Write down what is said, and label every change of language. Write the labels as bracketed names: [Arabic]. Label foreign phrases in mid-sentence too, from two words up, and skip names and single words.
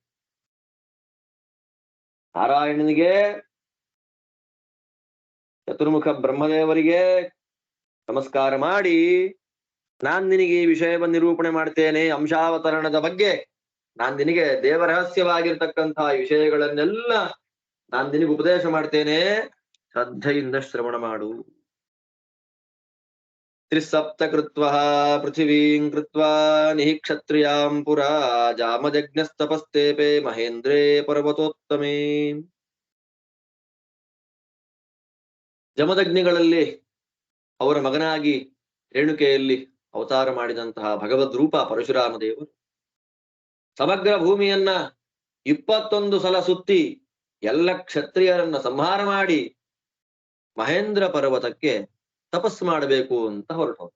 [Kannada] ನಾರಾಯಣನಿಗೆ, ಚತುರ್ಮುಖ ಬ್ರಹ್ಮದೇವರಿಗೆ ನಮಸ್ಕಾರ ಮಾಡಿ ನಾನ್ ನಿನಗೆ ಈ ವಿಷಯವನ್ನು ನಿರೂಪಣೆ ಮಾಡ್ತೇನೆ. ಅಂಶಾವತರಣದ ಬಗ್ಗೆ ನಾನ್ ನಿನಗೆ ದೇವರಹಸ್ಯವಾಗಿರ್ತಕ್ಕಂತಹ ವಿಷಯಗಳನ್ನೆಲ್ಲ ನಾನ್ ನಿನಗೆ ಉಪದೇಶ ಮಾಡ್ತೇನೆ. ಶ್ರದ್ಧೆಯಿಂದ ಶ್ರವಣ ಮಾಡು. [Sanskrit] त्रिसप्त कृत्व पृथिवीं कृत्वा निहि क्षत्रियां पुरा जामदग्नस्तपस्तेपे महेन्द्रे पर्वतोत्तमे. [Kannada] ಜಮದಗ್ನಿಗಳಲ್ಲಿ ಅವರ ಮಗನಾಗಿ ರೇಣುಕೆಯಲ್ಲಿ ಅವತಾರ ಮಾಡಿದಂತಹ ಭಗವದ್ ರೂಪ ಪರಶುರಾಮ ದೇವರು ಸಮಗ್ರ ಭೂಮಿಯನ್ನ 21 ಸಲ ಸುತ್ತಿ ಎಲ್ಲ ಕ್ಷತ್ರಿಯರನ್ನ ಸಂಹಾರ ಮಾಡಿ ಮಹೇಂದ್ರ ಪರ್ವತಕ್ಕೆ ತಪಸ್ಸು ಮಾಡಬೇಕು ಅಂತ ಹೊರಟವರು.